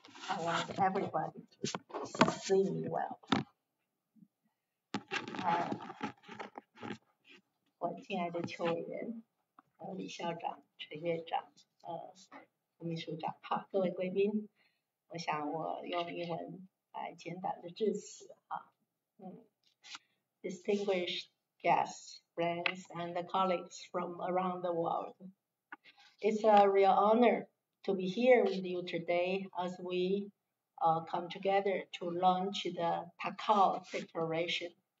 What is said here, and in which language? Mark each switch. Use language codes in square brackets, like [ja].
[en] I want everybody to see me well. [zh] 我亲爱的邱委员、李校长、陈院长、副秘书长，好，各位贵宾，我想我用英文来简短的致辞哈。 [en] Distinguished guests, friends, and colleagues from around the world, it's a real honor to be here with you today as we come together to launch the Takao Declaration.